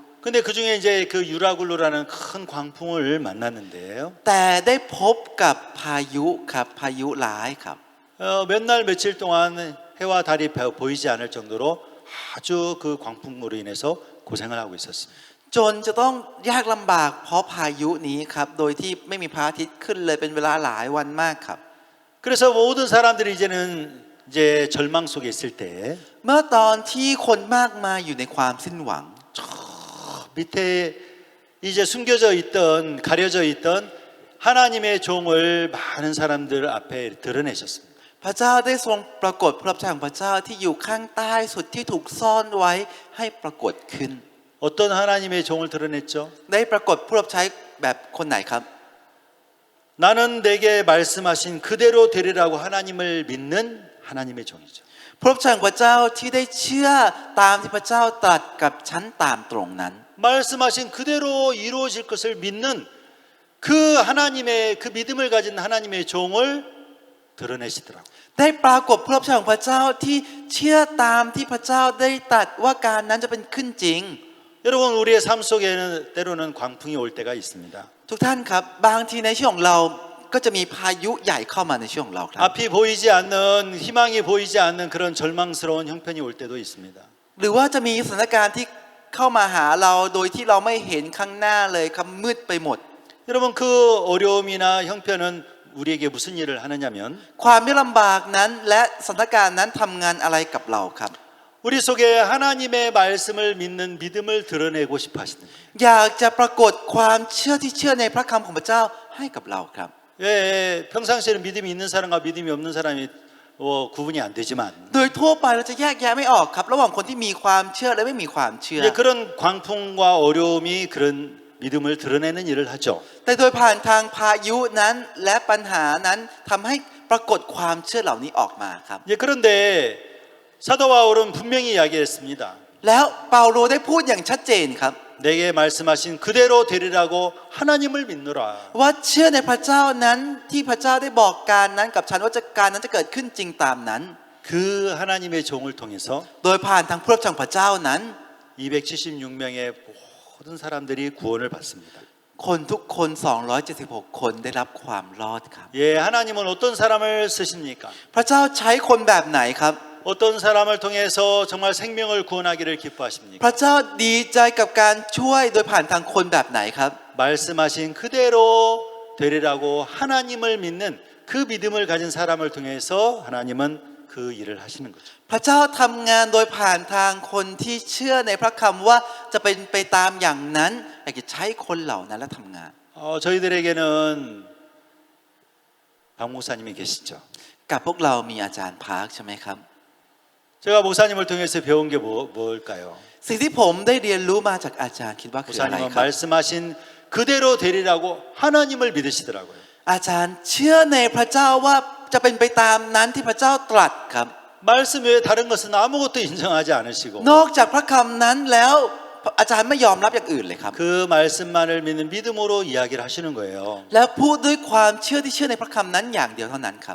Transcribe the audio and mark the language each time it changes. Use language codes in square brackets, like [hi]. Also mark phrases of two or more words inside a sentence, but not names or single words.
[ko] 근데 그 중에 이제 그 유라굴로라는 큰 광풍을 만났는데요. [th] แต่ได้พบกับพายุครับพายุร้ายครับ [ko] 몇 날 며칠 동안 해와 달이 보이지 않을 정도로 아주 그 광풍으로 인해서 고생을 하고 있었습니다. [th] จนจะต้องยากลำบากเพราะพายุนี้ครับโดยที่ไม่มีพระอาทิตย์ขึ้นเลยเป็นเวลาหลายวันมากครับ [ko] 그래서 모든 사람들이 이제는 이제 절망 속에 있을 때 [th] เมื่อตอนที่คนมากมายอยู่ในความสิ้นหวัง [ko] 밑에 이제 숨겨져 있던 가려져 있던 하나님의 종을 많은 사람들 앞에 드러내셨습니다. [th] พระเจ้าได้ทรงปรากฏพระรับใช้ของพระเจ้าที่อยู่ข้างใต้สุดที่ถูกซ่อนไว้ให้ปรากฏขึ้น [ko] 어떤 하나님의 종을 드러냈죠? [th] ได้ปรากฏผู้รับใช้แบบคนไหนครับ [ko] 나는 내게 말씀하신 그대로 되리라고 하나님을 믿는 하나님의 종이죠. [th] ผู้รับใช้ของพระเจ้าที่ได้เชื่อตามที่พระเจ้าตรัสกับฉันตามตรงนั้น [ko] 말씀하신 그대로 이루어질 것을 믿는 그 하나님의 그 믿음을 가진 하나님의 종을 드러내시더라고요. [th] ได้ปรากฏผู้รับใช้ของพระเจ้าที่เชื่อตามที่พระเจ้าได้ตรัสว่าการนั้นจะเป็นขึ้นจริง [ko] 여러분 우리의 삶 속에는 때로는 광풍이 올 때가 있습니다. [th] ทุกท่านครับบางทีในชีวิตของเราก็จะมีพายุใหญ่เข้ามาในชีวิตของเราครับ [ko] 앞이 보이지 않는 희망이 보이지 않는 그런 절망스러운 형편이 올 때도 있습니다. [th] หรือว่าจะมีสถานการณ์ที่เข้ามาหาเราโดยที่เราไม่เห็นข้างหน้าเลยครับมืดไปหมด [ko] 여러분 그 어려움이나 형편은 우리에게 무슨 일을 하느냐면 [th] ความยากลำบากนั้นและสถานการณ์นั้นทำงานอะไรกับเราครับ [ko] 우리 속에 하나님의 말씀을 믿는 믿음을 드러내고 싶어 하시는 거예요. [th] อยากจะปรากฏความเชื่อที่เชื่อในพระคำของพระเจ้าให้กับเราครับ [ko] 예, 평상시에는 믿음이 있는 사람과 믿음이 없는 사람이 구분이 안 되지만 [th] โดยทั่วไปเราจะแยกแยะไม่ออกครับระหว่างคนที่มีความเชื่อและไม่มีความเชื่อ [ko] 이제 그런 광풍과 어려움이 그런 믿음을 드러내는 일을 하죠. [th] แต่โดยผ่านทางพายุนั้นและปัญหานั้นทำให้ปรากฏความเชื่อเหล่านี้ออกมาครับ [ko] 예, 그런데 사도 바울은 분명히 이야기했습니다. [th] แล้วเปาโลได้พูดอย่างชัดเจนครับ [ko] 내게 말씀하신 그대로 되리라고 하나님을 믿노라. [th] ว่าเชื่อในพระเจ้านั้นที่พระเจ้าได้บอกการนั้นกับฉันว่าการนั้นจะเกิดขึ้นจริงตามนั้น [ko] 그 하나님의 종을 통해서 [th] โดยผ่านทางผู้รับใช้ของพระเจ้านั้น [ko] 276명의 모든 사람들이 구원을 받습니다. [th] คนทุกคน 276 คนได้รับความรอดครับ [ko] 예, 하나님은 어떤 사람을 쓰십니까? [th] พระเจ้าใช้คนแบบไหนครับ [ko] 어떤 사람을 통해서 정말 생명을 구원하기를 기뻐하십니까? [th] พระเจ้าดีใจกับการช่วยโดยผ่านทางคนแบบไหนครับ [ko] 말씀하신 그대로 되리라고 하나님을 믿는 그 믿음을 가진 사람을 통해서 하나님은 그 일을 하시는 거죠. [th] พระเจ้าทำงานโดยผ่านทางคนที่เชื่อในพระคำว่าจะเป็นไปตามอย่างนั้นอยากจะใช้คนเหล่านั้นและทำงาน [ko] 저희들에게는 박 목사님이 계시죠. [th] กับพวกเรามีอาจารย์พาร์คใช่ไหมครับ [ko] 제가 목사님을 통해서 배운 게 뭘까요? [th] สิ่งที่ผมได้เรียนรู้มาจากอาจารย์คิดว่าคืออะไร [ko] 목사님은 [th] ครับ [ko] 말씀하신 그대로 되리라고 하나님을 믿으시더라고요. [th] อาจารย์เชื่อในพระเจ้าว่าจะเป็นไปตามนั้นที่พระเจ้าตรัสครับ [ko] 말씀 외에 다른 것은 아무것도 인정하지 않으시고 [th] นอกจากพระคำนั้นแล้วอาจารย์ไม่ยอมรับอย่างอื่นเลยครับ [ko] 그 말씀만을 믿는 믿음으로 이야기를 하시는 거예요. [th] แล้วพูดด้วยความเชื่อที่เชื่อในพระคำนั้นอย่างเดียวเท่านั้นครับ